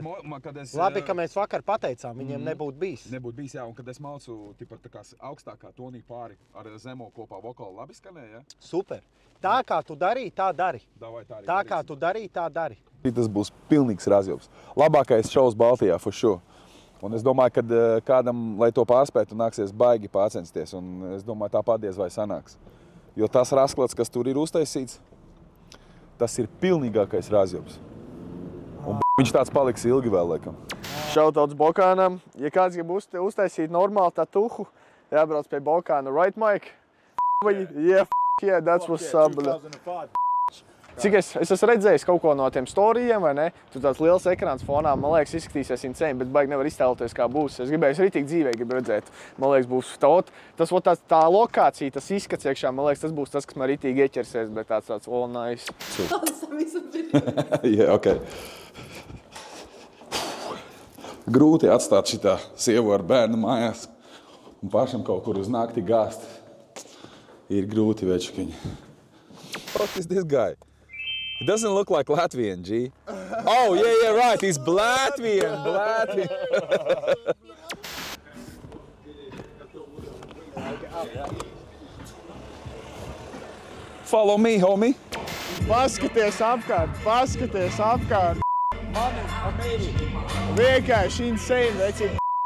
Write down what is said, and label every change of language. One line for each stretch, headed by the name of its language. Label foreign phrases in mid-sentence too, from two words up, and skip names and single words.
Latvian: Labi, ka mēs vakar pateicām, viņiem nebūtu bijis. Nebūtu bijis, jā, un kad es maucu tā kā augstākā tonī pāri ar zemo kopā vokāli labi skanēja, ja? Super. Tā kā tu darīji, tā dari. Tā kā tu darīji, tā dari. Tas būs pilnīgs razjobs. Labākais šovs Baltijā,
English: for sure.
Latvian: Un es domāju, ka kādam, lai to pārspētu, nāksies baigi pārcensties, un es domāju, tā padies vai sanāks. Jo tas rasklats, kas tur ir uztaisīts, tas ir pilnīgākais razjobs. Un viņš tāds paliks ilgi vēl, laikam. Šautauts Bokānam. Ja kāds grib uztaisīt normāli tatuhu, jābrauc pie Bokāna.
English: Right, Mike? Yeah, that's what's up.
Latvian: Cik es esmu redzējis kaut ko no tiem storijiem, vai ne? Tur tāds liels ekrāns fonā, man liekas, izskatīsies insane, bet baigi nevar iztēloties, kā būs. Es ritīgi dzīvē gribu redzēt. Man liekas, būs tā lokācija, tas izskats iekšā, man liekas, tas būs tas, kas man ritīgi ieķersies, bet tāds
English: all nice.
Latvian: Jā, ok. Grūti atstāt šitā sievu ar bērnu mājās un pašam kaut kur uz nakti gāzt. Ir grūti, večakiņi.
English: What is this guy? He doesn't look like Latvian, G. Oh, yeah, right. He's Latvian. Follow me, homie.
Latvian: Paskaties apkārt.
English: Man is amazing.
Latvian: Vienkārši insane, vecīt.